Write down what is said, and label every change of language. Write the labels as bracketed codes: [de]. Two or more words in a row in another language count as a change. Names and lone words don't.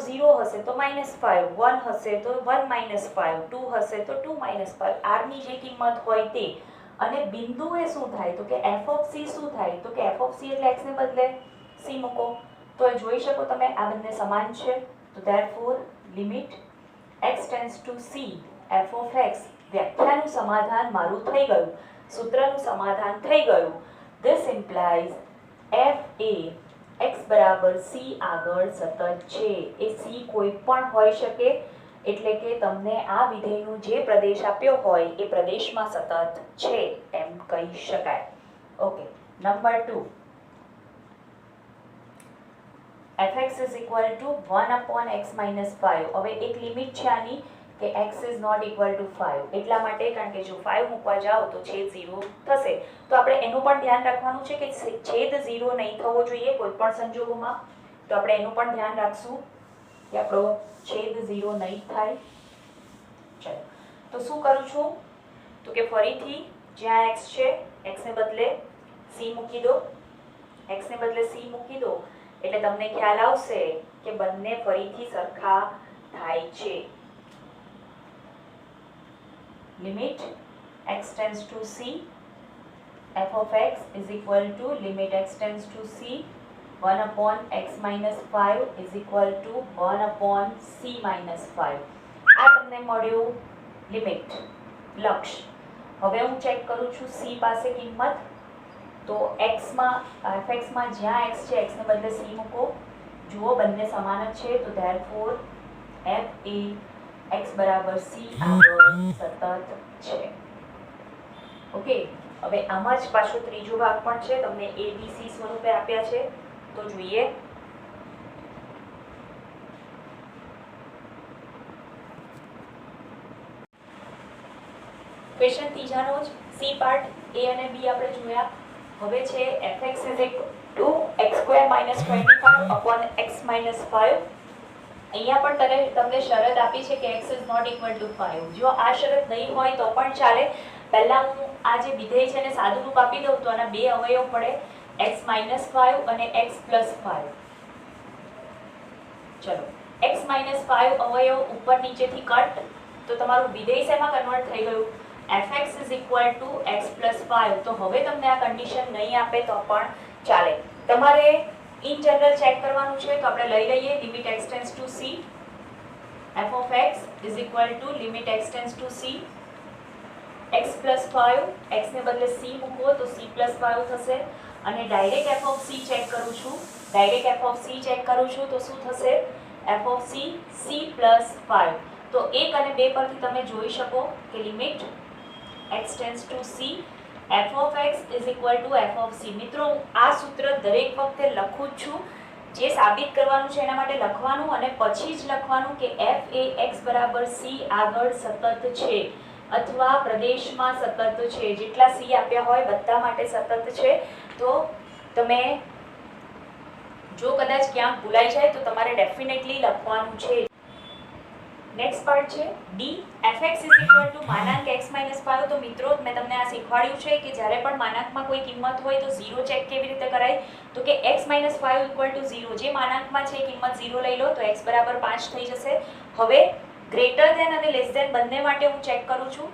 [gu] 0 હશે તો -5 1 હશે તો 1 - 5 2 હશે તો 2 - 5 r ની જે કિંમત હોય તે અને બિંદુએ શું થાય તો કે [en] f of c [gu] શું થાય તો કે [en] f of c [gu] એટલે x ને બદલે c મૂકો તો જોઈ શકો તમે આ બંને સમાન છે તો [en] therefore limit x tends to c f of x [gu] વ્યાખ્યાનું સમાધાન મારું થઈ ગયું સૂત્રનું સમાધાન થઈ ગયું [en] this implies f [gu] એ x બરાબર c આગળ સતત છે એ c કોઈ પણ હોઈ શકે એટલે કે તમને આ વિધેયનું જે પ્રદેશ આપ્યો હોય એ પ્રદેશમાં સતત છે એમ કહી શકાય [en] okay number [gu] 2 [en] fx is equal to 1/x - 5 [gu] હવે એક લિમિટ છે આની કે [en] x is not equal to 5 [gu] એટલા માટે કારણ કે જો 5 મૂકવા જાઓ તો છેદ 0 થશે તો આપણે એનું પણ ધ્યાન રાખવાનું છે કે છેદ 0 નહીં થવો જોઈએ કોઈ પણ સંજોગોમાં તો આપણે એનું પણ ધ્યાન રાખશું કે આપણો છેદ 0 નહીં થાય ચલો તો શું કરું છું તો કે ફરીથી જ્યાં x છે x ને બદલે c મૂકી દો x ને બદલે c મૂકી દો એટલે તમને ખ્યાલ આવશે કે બંને ફરીથી સરખા થાય છે [en] limit x tends to c f of x is equal to limit x tends to c 1/x - 5 is equal to 1/c - 5 [gu] આ તમને મળ્યું લિમિટ લક્ષ હવે હું ચેક કરું છું c પાસે કિંમત તો x માં fx માં જ્યાં x છે x ને બદલે c મૂકો જુઓ બંને સમાન જ છે તો therefore f એ x બરાબર c આગળ સતત છે ઓકે હવે આમાં જ પાછો ત્રીજો ભાગ પણ છે તમને a b c સ્વરૂપે આપ્યા છે તો જોઈએ ક્વેશ્ચન ત્રીજાનો જ c પાર્ટ a અને b આપણે જોયા હવે છે [en] fx is equal to [gu] x² - 25/x - 5 અહીંયા પણ તમને શરત આપી છે કે [en] x is not equal to 5 [gu] જો આ શરત નહીં હોય તો પણ ચાલે પહેલા હું આ જે વિધેય છે એને સાદું રૂપ આપી દઉં તો આના બે અવયવ પડે x - 5 અને x + 5 ચલો x - 5 અવયવ ઉપર નીચેથી કટ તો તમારું વિધેય શેમાં કન્વર્ટ થઈ ગયું [en] fx is equal to x plus 5. [gu] તો હવે તમને આ કન્ડિશન નહીં આપે તો પણ ચાલે. તમારે [en] in general [gu] ચેક કરવાનું છે તો આપણે લઈ લઈએ [en] limit x tends to c. f of x is equal to limit x tends to c x plus 5, [gu] x ને બદલે c મૂકો તો [en] c plus 5 [gu] થશે. અને [en] direct f of c [gu] ચેક કરું છું તો શું થશે? [en] f of c c plus 5. [gu] તો 1 અને 2 પરથી તમે જોઈ શકો કે [en] લિમિટ x tends to c f of x is equal to f of c. [gu] મિત્રો આ સૂત્ર દરેક વખતે લખું જ છું. જે સાબિત કરવાનું છે એના માટે લખવાનું અને પછી જ લખવાનું કે f એ x બરાબર c આગળ સતત છે અથવા પ્રદેશમાં સતત છે. જેટલા c આપ્યા હોય બધા માટે સતત છે. તો તમે જો કદાચ ક્યાંક ભૂલાઈ જાય તો તમારે ડેફિનેટલી લખવાનું છે. [en] next part છે d fx is equal to માનાંક x - 5. [gu] તો મિત્રો મેં તમને આ શીખવાડ્યું છે કે જ્યારે પણ માનાંકમાં કોઈ કિંમત હોય તો 0 ચેક કેવી રીતે કરાય. તો કે [en] x - 5 equal to 0. [gu] જે માનાંકમાં છે કિંમત 0 લઈ લો તો x બરાબર 5 થઈ જશે. હવે [en] greater than [gu] અને [en] less than [gu] બંને માટે હું ચેક કરું છું.